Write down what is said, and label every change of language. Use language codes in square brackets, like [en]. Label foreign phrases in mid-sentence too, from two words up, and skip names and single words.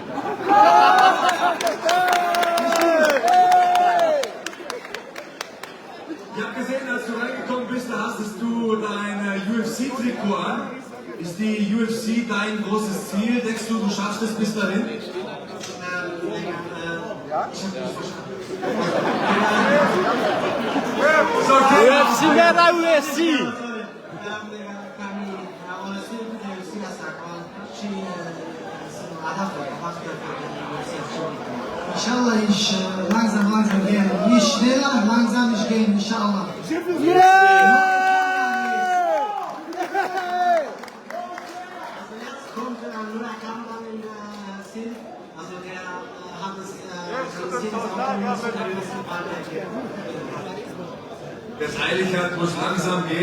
[de] Ich habe gesehen, als du reingekommen bist, da hast du dein UFC-Trikot an. Ist die UFC dein großes Ziel? Denkst du, du schaffst es bis dahin? UFC era UFC. Inshallah, ich langsam gehen. Nicht schneller, langsam ich gehen, inshallah. Der Heiligkeit muss langsam gehen.